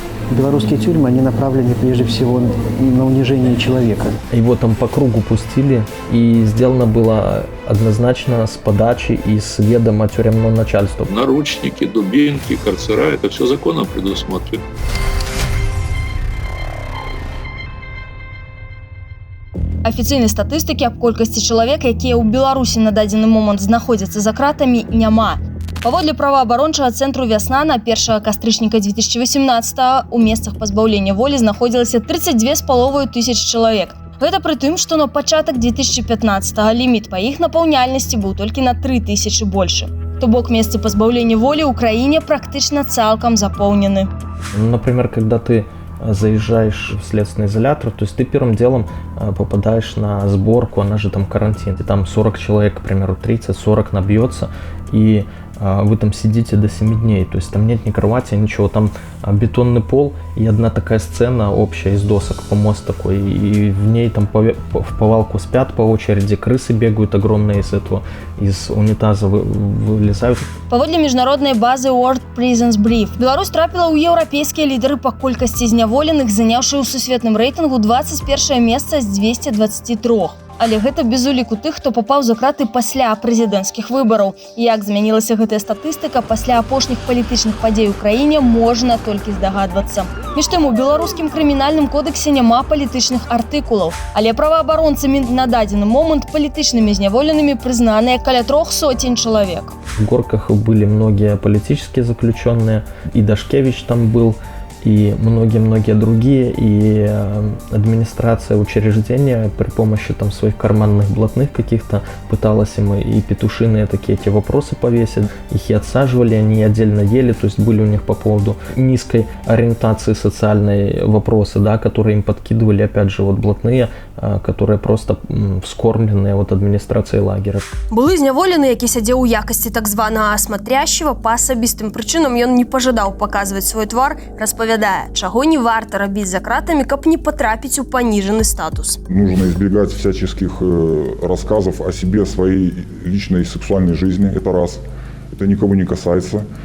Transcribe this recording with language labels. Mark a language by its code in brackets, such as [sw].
[ru] Белорусские тюрьмы, они направлены прежде всего на унижение человека. Его там по кругу пустили, и сделано было однозначно с подачи и с ведома тюремного начальства. Наручники, дубинки, карцера – это все законом предусмотрено. [be] Афіцыйнай статыстыкі аб колькасці чалавек, якія ў Беларусі на дадзены момант знаходзяцца за кратамі, няма. Паводле праваабарончага цэнтру «Вясна» на 1 кастрычніка 2018 у месцах пазбаўлення волі знаходзілася 32,5 тысяч чалавек. Гэта пры тым, што на пачатак 2015 ліміт па іх напаўняльнасці быў толькі на 3 тысячы больше. То бок месцы пазбаўлення волі ў краіне практычна цалкам запоўнены. [ru] Например, когда ты заезжаешь в следственный изолятор, то есть ты первым делом попадаешь на сборку, она же там карантин, и там 40 человек, к примеру, 30-40 набьется, и вы там сидите до 7 дней, то есть там нет ни кровати, ничего, там бетонный пол и одна такая сцена общая из досок, помост такой, и в ней там в повалку спят по очереди, крысы бегают огромные из унитаза вылезают. [be] Паводле міжнароднай базы World Prisons Brief, Беларусь трапіла ў еўрапейскія лідары па колькасці зняволеных, заняўшы ў сусветным рэйтынгу 21 месца з 223. Але гэта без уліку тых, хто папаў за краты пасля прэзідэнцкіх выбараў. Як змянілася гэтая статыстыка пасля апошніх палітычных падзей у краіне, можна толькі здагадвацца. Між тым, у беларускім крымінальным кодексе няма палітычных артыкулаў, але праваабаронцамі на дадзены момант палітычнымі зняволенымі прызнаныя каля 300 чалавек. [ru] В Горках были многие политические заключенные, и Дашкевич там был, и многие-многие другие, и администрация учреждения при помощи там своих карманных блатных каких-то пыталась им и петушиные такие эти вопросы повесить, их и отсаживали, они отдельно ели, то есть были у них по поводу низкой ориентации социальной вопросы, да, которые им подкидывали, опять же, вот блатные, которые просто вскормленные вот администрацией лагеря. [be] Былы зняволены, які сядзеў у якасці так званага асматрящего, па асабістым прычынам ён не пажадаў паказваць свой твар, распавядае, чаго не варта рабіць за кратамі, каб не потрапіць у паніжаны статус. [ru] Нужно избегать всяческих рассказов о себе, своей личной сексуальной жизни, это раз, это никого не касается.